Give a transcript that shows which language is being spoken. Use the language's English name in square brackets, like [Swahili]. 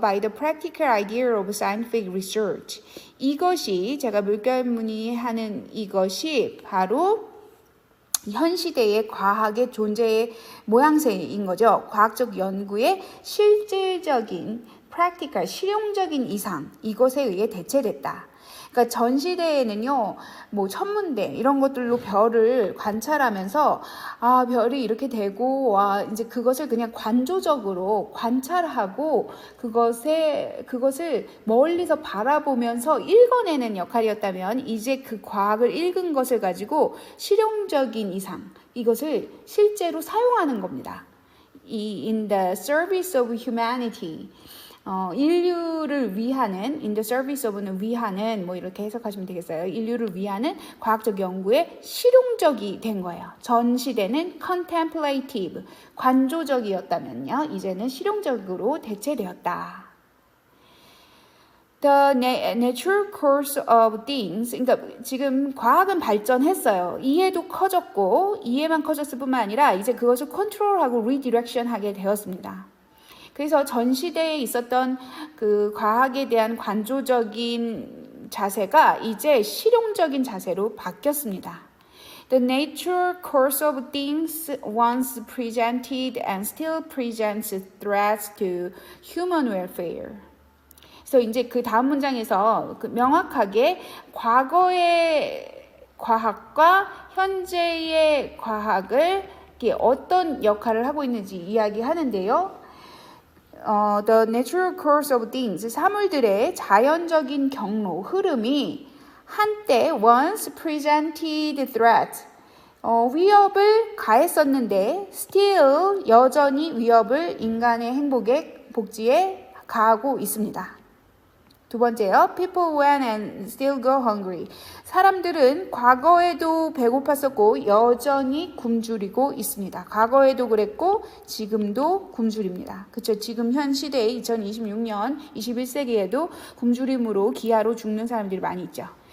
[English] by the practical idea of scientific research. [Korean] 이것이 제가 물결무늬하는 이것이 바로 현 시대의 과학의 존재의 모양새인 거죠. 과학적 연구의 실질적인 practical, 실용적인 이상, 이것에 의해 대체됐다. 그러니까 전 시대에는요, 뭐 천문대 이런 것들로 별을 관찰하면서 아, 별이 이렇게 되고 와, 이제 그것을 그냥 관조적으로 관찰하고 그것을 멀리서 바라보면서 읽어내는 역할이었다면 이제 그 과학을 읽은 것을 가지고 실용적인 이상 이것을 실제로 사용하는 겁니다. [English] in the service of humanity. [Korean] 인류를 위하는, [English] in the service of [Korean] 는 위하는, 뭐 이렇게 해석하시면 되겠어요. 인류를 위하는 과학적 연구에 실용적이 된 거예요. 전 시대는 contemplative, 관조적이었다면요. 이제는 실용적으로 대체되었다. [English] The natural course of things. [Korean] 그러니까 지금 과학은 발전했어요. 이해도 커졌고, 이해만 커졌을 뿐만 아니라 이제 그것을 컨트롤하고 리디렉션하게 되었습니다. 그래서 전 시대에 있었던 그 과학에 대한 관조적인 자세가 이제 실용적인 자세로 바뀌었습니다. [English] The natural course of things once presented and still presents threats to human welfare. [Korean] 그래서 이제 그 다음 문장에서 명확하게 과거의 과학과 현재의 과학을 어떤 역할을 하고 있는지 이야기하는데요. [English] The natural course of things, [Korean] 사물들의 자연적인 경로, 흐름이 한때 [English] once presented threat, [Korean] 위협을 가했었는데 still 여전히 위협을 인간의 행복에 복지에 가하고 있습니다. 두 번째요. [English] People went and still go hungry. [Korean] 사람들은 과거에도 배고팠었고 여전히 굶주리고 있습니다. 과거에도 그랬고 지금도 굶주립니다. 그렇죠? 지금 현 시대에 2026년 21세기에도 굶주림으로 기아로 죽는 사람들이 많이 있죠.